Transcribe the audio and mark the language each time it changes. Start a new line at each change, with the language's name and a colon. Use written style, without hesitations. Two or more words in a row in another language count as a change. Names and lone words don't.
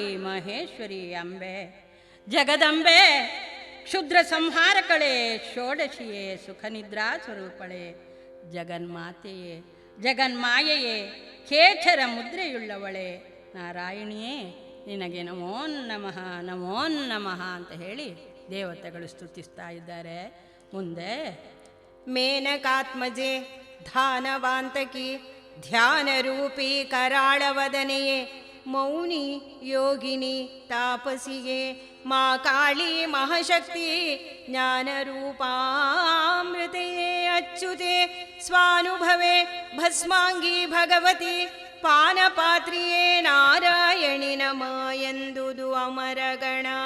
Kannada: ಮಹೇಶ್ವರಿ, ಅಂಬೆ, ಜಗದಂಬೆ, ಕ್ಷುದ್ರ ಸಂಹಾರಕಳೆ, ಷೋಡಶಿಯೇ, ಸುಖನಿದ್ರಾ ಸ್ವರೂಪಳೆ, ಜಗನ್ಮಾತೆಯೇ, ಜಗನ್ಮಾಯೆಯೇ, ಖೇಚರ ಮುದ್ರೆಯುಳ್ಳವಳೆ, ನಾರಾಯಣಿಯೇ ನಿನಗೆ
Sanskrit: ನಮೋ ನಮಃ ನಮೋ ನಮಃ
Kannada: ಅಂತ ಹೇಳಿ ದೇವತೆಗಳು ಸ್ತುತಿಸ್ತಾ ಇದ್ದಾರೆ. ಮುಂದೆ ಮೇನಕಾತ್ಮಜೆ ಧಾನವಾಂತಕಿ ಧ್ಯಾನರೂಪಿ ಕರಾಳವದನೆಯೇ ಮೌನಿ ಯೋಗಿನಿ ತಾಪಸಿಯೇ ಮಾ ಕಾಳಿ ಮಹಾಶಕ್ತಿ ಜ್ಞಾನರೂಪಾಮೃತೆಯೇ ಅಚ್ಯುತೆ ಸ್ವಾನುಭವೆ ಭಸ್ಮಾಂಗಿ ಭಗವತಿ ಪಾನಪಾತ್ರಿಯೇ ನಾರಾಯಣಿ ನಮ ಎಂದುದು ಅಮರಗಣ.